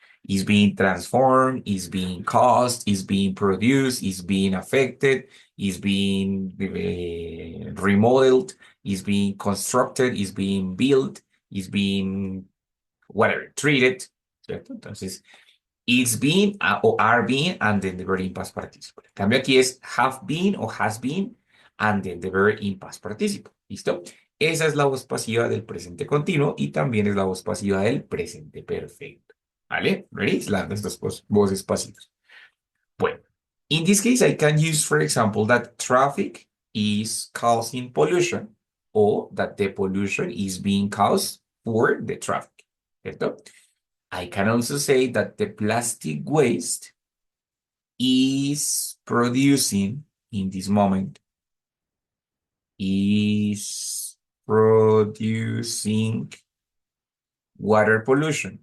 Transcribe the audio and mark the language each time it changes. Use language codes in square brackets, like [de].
[en] Is being transformed, is being caused, is being produced, is being affected, is being remodeled, is being constructed, is being built, is being whatever, treated, [es] ¿cierto? Entonces, [en] it's being [es] o [en] are being, and then the verb in past participle. [es] En cambio aquí es [en] have been [es] o [en] has been, and then the verb in past participle. [es] ¿Listo? Esa es la voz pasiva del presente continuo y también es la voz pasiva del presente perfecto. ¿Vale? [en] Ready? [es] Las dos voces pasivas. Bueno, [en] in this case, I can use, for example, that traffic is causing pollution or that the pollution is being caused for the traffic. [es] ¿Cierto? [en] I can also say that the plastic waste is producing in this moment, is producing water pollution.